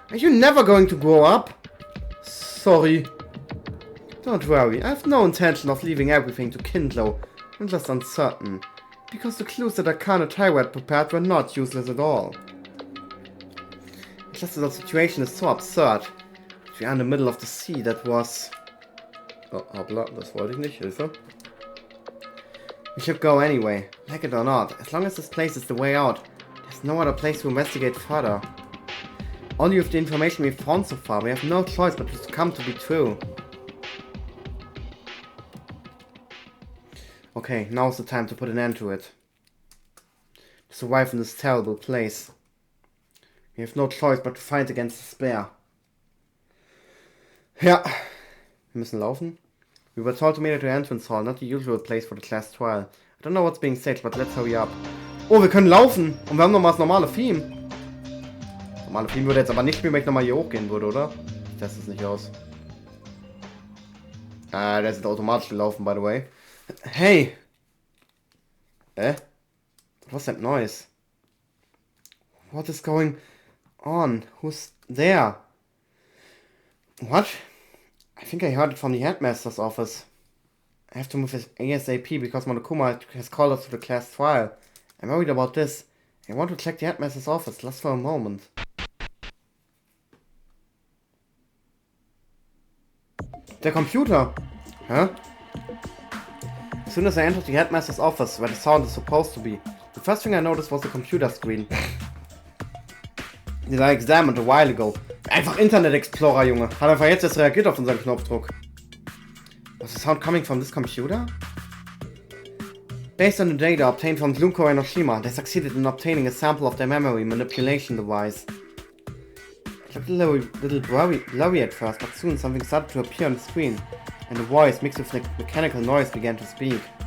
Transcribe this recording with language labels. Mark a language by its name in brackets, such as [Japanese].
[English] Are you never going to grow up? Sorry. Don't worry, I have no intention of leaving everything to Kindlo. I'm just uncertain. Because the clues that Akane Taiwo had prepared were not useless at all. It's just that the situation is so absurd. We are in the middle of the sea, that was... [German] Oh, hoppla, das wollte ich nicht, Hilfe. [English] We should go anyway, like it or not. As long as this place is the way out, there's no other place to investigate further. Only with the information we've found so far, we have no choice but to succumb to be true. Okay, now's the time to put an end to it. To survive in this terrible place. We have no choice but to fight against despair. [German] Ja, wir müssen laufen. [English] We were told to meet at the entrance hall, not the usual place for the class trial. I don't know what's being said, but let's hurry up. [German] Oh, wir können laufen! Und wir haben nochmal das normale Theme. Das normale Theme würde jetzt aber nicht spielen, wenn ich nochmal hier hochgehen würde, oder? Ich teste es nicht aus. Ah, der ist automatisch gelaufen, [English] by the way. Hey! What's that noise? What is going on? Who's there? What? I think I heard it from the headmaster's office. I have to move ASAP because Monokuma has called us to the class trial. I'm worried about this. I want to check the headmaster's office just for a moment. The computer! Huh? As soon as I entered the headmaster's office, where the sound is supposed to be, the first thing I noticed was the computer screen. Den I examined a while ago. [German] Einfach Internet Explorer, Junge. Hat einfach jetzt reagiert auf unseren Knopfdruck. [English] Was the sound coming from this computer? Based on the data obtained from Junko and Oshima, they succeeded in obtaining a sample of their memory manipulation device. It looked a little blurry at first, but soon something started to appear on the screen, and a voice mixed with mechanical noise began to speak.